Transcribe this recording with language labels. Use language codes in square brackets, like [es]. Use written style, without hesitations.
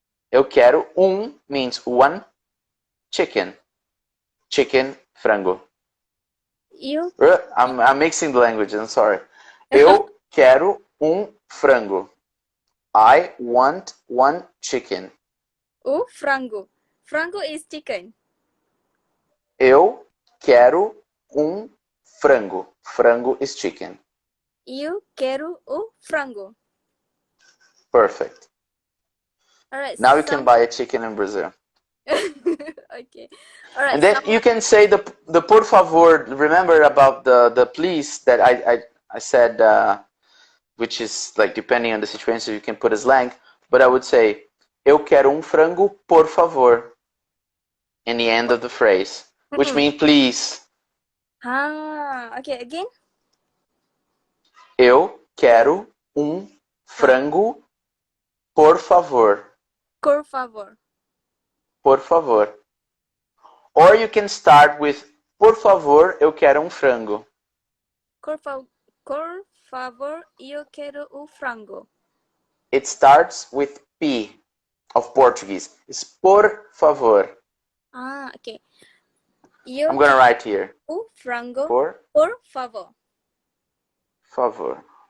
[pt] Eu quero [en] means one chicken. Chicken, frango. [pt] eu. [en] I'm mixing the language, I'm sorry. [pt] Eu quero frango. [en] I want one chicken. [pt] O frango. [en] Frango is chicken. [pt] Eu quero frango. [en] Frango is chicken. [pt] Eu quero o frango. [en] Perfect. All right. Now you can buy a chicken in Brazil. Okay. All right. And then you can say the por favor. Remember about the please that I said, which is like depending on the situation, you can put a slang. But I would say [pt] eu quero frango, por favor, [en] in the end of the phrase, which means please. Ah, okay. Again. [pt] Eu quero frango, por favor. Por favor. Por favor. [en] Or you can start with [pt] por favor, eu quero frango. Por favor, eu quero o frango. [en] It starts with P of Portuguese. It's por favor. Ah, okay. I'm gonna write here. [pt] O frango. Por favor. favor.